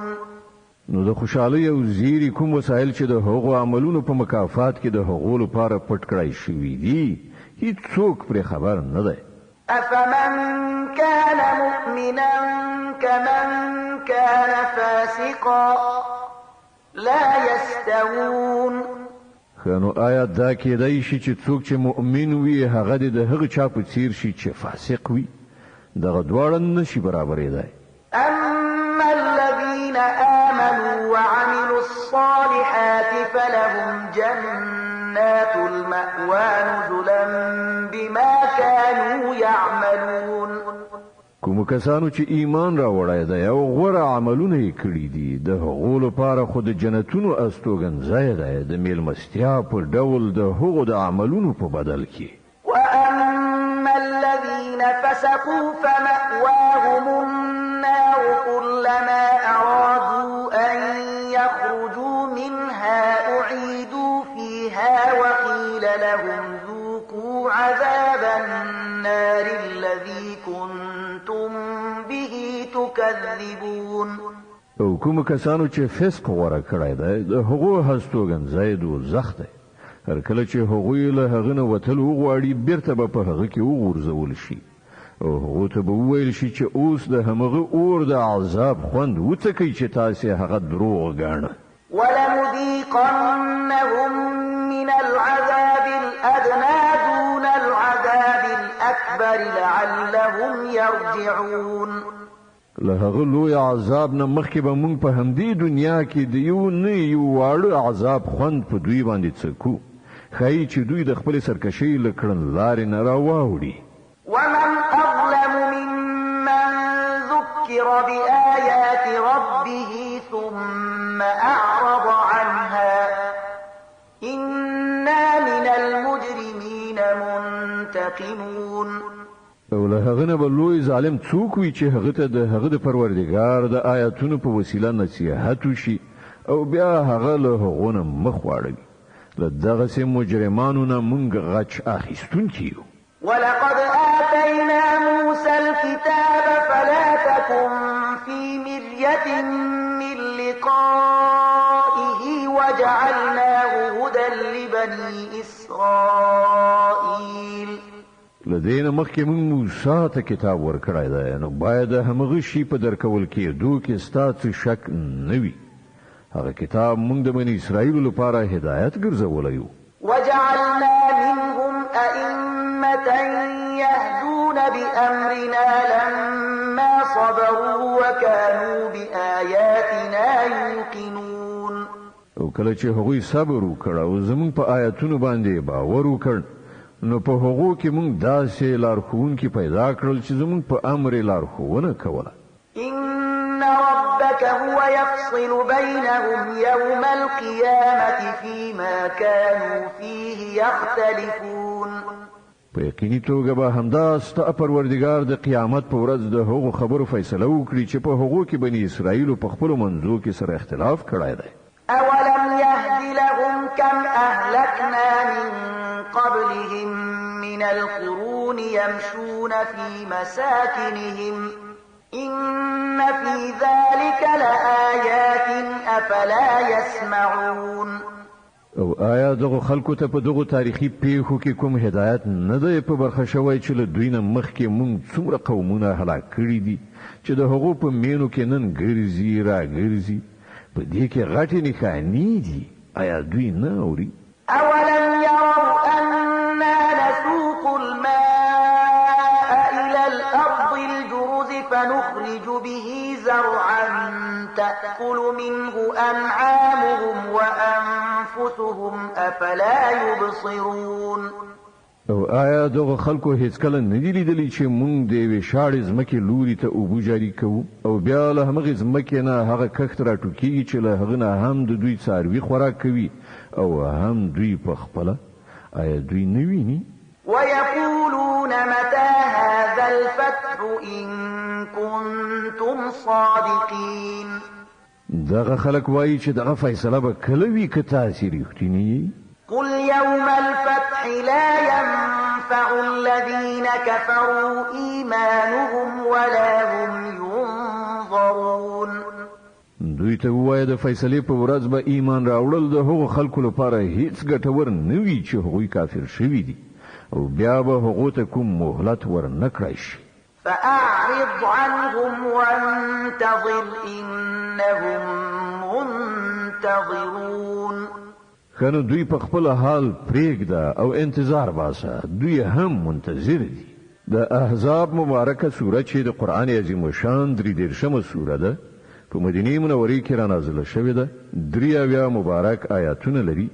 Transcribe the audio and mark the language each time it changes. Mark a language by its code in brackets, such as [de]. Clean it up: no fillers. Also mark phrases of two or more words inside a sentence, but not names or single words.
[ps] نو د خوشحالۍ او زیری کوم وسایل چې د هغو عملونو په مکافات کې د هغو لپاره پټ کړای شوي دي هیڅوک پرې خبر نه دی. [ar] أفمن كان مؤمنا كمن كان فاسقا لا يستوون. [ps] خانو آیا دا کېدای شي چې څوک چې مؤمن وي هغه د هغه چا په څیر شي چې فاسق وي؟ دغه دواړه نشي برابرېدای. [ar] أما الذين آمنوا وعملوا الصالحات فلهم جنات المأوى نزلا بما كانوا يعملون. [ps] کوم کسانو چې ایمان راوړای دی او غوره عملونه یې کړي دي د هغو لپاره خو د جنتونو استوګنځای دی د میلمستیا په ډول د هغو د عملونو په بدل کې. [ar] وأما الذين فسقوا فمأواهم النار كلما أرادوا أن يخرجوا منها أعيدوا فيها وقيل لهم ذوقوا عذاب النار الذي كنتم به تكذبون. [ps] او کوم کسانو چې فسق غوړه کړی دی د هغو هستوګنځای دوزخ دی. هر کله چې هغوی له هغه نه وتل وغواړي بیرته به په هغه کې وغورځول شي او هغه ته به وویل شي چې اوس د همغه اور د عذاب خوند وڅکئ چې تاسې هغه دروغ ګاڼه. [ar] ولنذيقنهم من العذاب الأدنى دون العذاب الأكبر لعلهم يرجعون. [ps] له هغه لوی عذاب نه مخکې به موږ په همدې دنیا کې د یو نه یو واړه عذاب خوند په دوی باندې څکو ښایي چې دوی د خپل سرکشۍ له کړنلارې نه راواوړي. [ar] ومن أظلم ممن ذكر بآيات ربه ثم أعرض عنها إنا من المجرمين منتقمون. [ps] او له هغه نه به لوی ظالم څوک وي چې هغه ته د هغه د پروردګار د آیاتونو په وسیله نصیحت وشي او بیا هغه له هغو نه مخ واړوي. له دغسې مجرمانو نه موږ غچ اخیستونکي یو. [ar] ولقد آتينا موسى الكتاب فلا تكن في مرية من لقائه وجعلناه هدى لبني إسرائيل. [ps] لدین مخکې موږ موسی ته کتاب ورکړی دی نو باید همغه شی په درکول کېدو کې ستاسو شک نه وي. هغه کتاب موږ د بني اسرائیل لپاره هدایت ګرځولی و. [ar] وجعلنا منهم أئمة يهدون بأمرنا لما صبروا وكانوا بآياتنا يوقنون. [ps] او کله چې هغوی صبر وکړ او زموږ په آیاتونو باندې باور وکړ نو په هغو کې موږ داسې لارښوونکي پیدا کړل چې زموږ په امر لارښوونه کوله. [ar] إن ربك هو يفصل بينهم يوم القيامة فيما كانوا فيه يختلفون. [ps] په یقیني توګه به همدا ستا پروردګار د قیامت په ورځ د هغو خبرو فیصله وکړي چې په هغو کې بني اسرائیل په خپلو منځو کې سره اختلاف کړی دی. [ar] أولم يهد لهم كم أهلكنا من قبلهم من القرون يمشون في مساكنهم إن في ذلك لآيات أفلا يسمعون. [ps] او آیا دغه خلکو ته په دغه تاریخي پیښو کې کوم هدایت نه دی په برخه شوی چې له دوی نه مخکې مونږ څومره قومونه هلاک کړي دي چې د هغو په مینو کې نن ګرځي را ګرځي په دې کې غټې نښانې دي آیا دوی نه اوري؟ [ar] أولم يروا أنا نسوق الماء إلى الأرض الجرز فنخرج به زرعا تأكل منه أنعامهم وأنفسهم أفلا يبصرون. [ps] او آیا دغه خلکو هیڅ کله نه دي لیدلي چې مونږ د یوې شاړې ځمکې لوري ته اوبه جاري کوو او بیا له همغې ځمکې نه هغه کښت راټوکېږي چې له هغه نه هم د دوی څاروي خوراک کوي او هم دوی په خپله آیا دوی نه ویني؟ [ar] ويقولون متى هذا الفتح إن كنتم صادقين. [ps] دغه خلک وایي چې دغه فیصله به کله وي که تاسې رښتینی؟ [ar] قل يوم الفتح لا ينفع الذين كفروا إيمانهم ولا هم ينظرون. [ps] دوی ته ووایه د فیصلې په ورځ به ایمان راوړل د هغو خلکو لپاره هیڅ ګټور نه وي چې هغوی کافر شوي دي او بیا به هغو ته کوم مهلت ورنه کړی شي. [ar] فأعرض عنهم وانتظر إنهم منتظرون. [ps] کنه دوی په خپل حال پرېږده او انتظار باسه دوی هم منتظر دي. د احزاب مبارکه سوره چې د قرآن عظیم شان 33مه سوره ده په مدینه منورې کې را نازله شوې ده 83 مبارک آیاتونه لري.